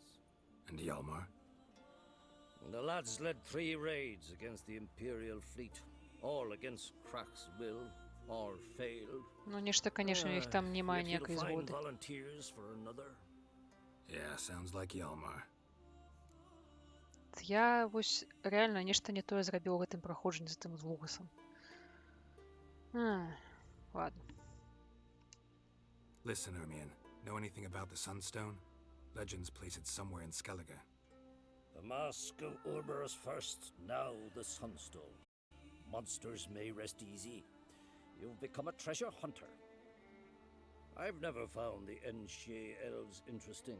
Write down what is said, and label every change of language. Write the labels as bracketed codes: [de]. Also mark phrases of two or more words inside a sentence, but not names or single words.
[en] And Hjalmar? The lads led 3 raids against the Imperial fleet, all against Croc's will, all failed. [be] Ну, нешта, канешне, у іх там немає [en] Yet he'll [be] ніякай [en] find [be] згоди. [en] volunteers for another. Yeah, sounds like Hjalmar. [be] Я вось рэальна нешта не тое зрабіў у гэтым праходжанні з тым з Лугасам. Ладно. [en] Listen, Ermion. Know anything about the Sunstone? Legends place it somewhere in Skellige. The mask of Urberus first, now the Sunstone. Monsters may rest easy. You've become a treasure hunter. I've never found the Enshe elves interesting.